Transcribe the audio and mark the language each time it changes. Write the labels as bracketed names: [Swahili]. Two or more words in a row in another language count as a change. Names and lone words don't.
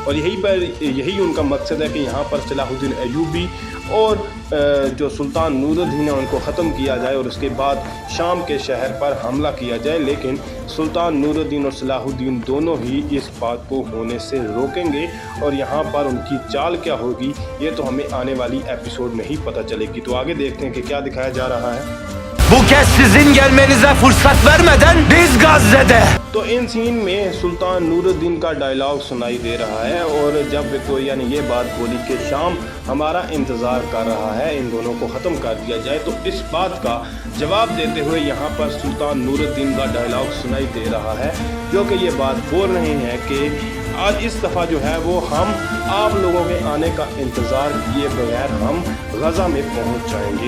[Hindi] और यही उनका मकसद है कि यहाँ पर सलाहुद्दीन अय्यूबी और जो सुल्तान नूरुद्दीन है उनको ख़त्म किया जाए और उसके बाद शाम के शहर पर हमला किया जाए। लेकिन सुल्तान नूरुद्दीन और सलाहुद्दीन दोनों ही इस बात को होने से रोकेंगे, और यहाँ पर उनकी चाल क्या होगी ये तो हमें आने वाली एपिसोड में ही पता चलेगी। तो आगे देखते हैं कि क्या दिखाया जा रहा है। [Turkish] Bu kez sizin gelmenize fırsat vermeden biz Gazze'de. [Hindi] तो इन सीन में सुल्तान नूरुद्दीन का डायलॉग सुनाई दे रहा है, और जब विक्टोरिया ने ये बात बोली कि शाम हमारा इंतज़ार कर रहा है, इन दोनों को ख़त्म कर दिया जाए, तो इस बात का जवाब देते हुए यहाँ पर सुल्तान नूरुद्दीन का डायलॉग सुनाई दे रहा है, जो कि ये बात बोल रहे हैं कि आज इस दफ़ा जो है वो हम आप लोगों के आने का इंतज़ार किए बगैर हम गज़ा में पहुंच जाएंगे।